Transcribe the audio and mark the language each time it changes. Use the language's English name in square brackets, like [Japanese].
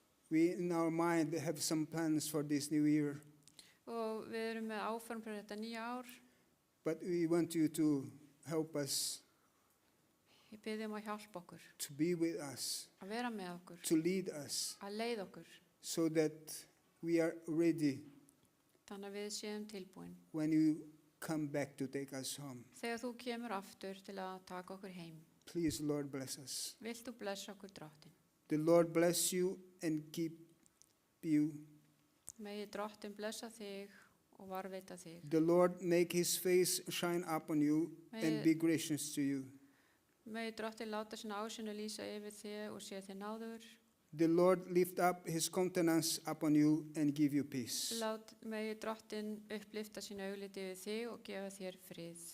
[English] We, in our mind, have some plans for this new year, [Icelandic] og við erum með áform fyrir þetta nýja ár. [English] but we want you to help us, [Icelandic] Ég bið um að hjálpa okkur, [English] to be with us, [Icelandic] að vera með okkur, [English] to lead us, [Icelandic] að leiða okkur, [English] so that we are ready [Icelandic] þannig að við séum tilbúin. [English] when you come back to take us home. [Icelandic] Þegar þú kemur aftur til að taka okkur heim, [English] Please, Lord, bless us. [Icelandic] vilt þú blessa okkur drottin. [English] The Lord bless you and keep you. [Icelandic] Megi drottin blessa þig og varveita þig. [English] The Lord make his face shine upon you and be gracious to you. [Icelandic] Megi drottin láta sinna ásýn að lýsa yfir þér og sé þér náður. [English] The Lord lift up his countenance upon you and give you peace. [Icelandic] Megi drottin upplifta sín augliti yfir þig og gefa þér frið.